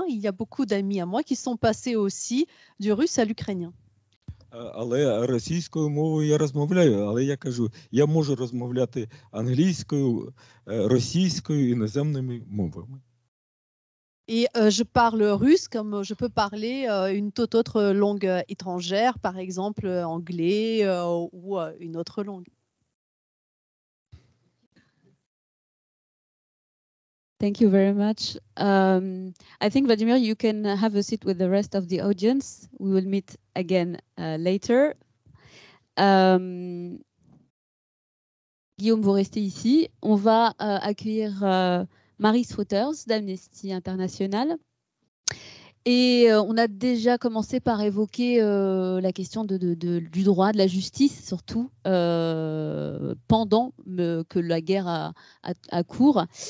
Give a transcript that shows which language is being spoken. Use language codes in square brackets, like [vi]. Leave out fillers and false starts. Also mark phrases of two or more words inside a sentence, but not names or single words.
[fr] Il y a beaucoup d'amis à moi qui sont passés aussi du russe à l'ukrainien. [uk] Але російською мовою я розмовляю, але я кажу, я можу розмовляти англійською, російською, іноземними мовами. [fr] Et je parle russe comme je peux parler une toute autre langue étrangère, par exemple anglais ou une autre langue. [en] Thank you very much. I think, Vladimir, you can have a seat with the rest of the audience. We will meet again later. [fr] Guillaume, vous restez ici. On va accueillir Marie Wouters d'Amnesty International. Et on a déjà commencé par évoquer la question du droit, de la justice, surtout pendant que la guerre a cours.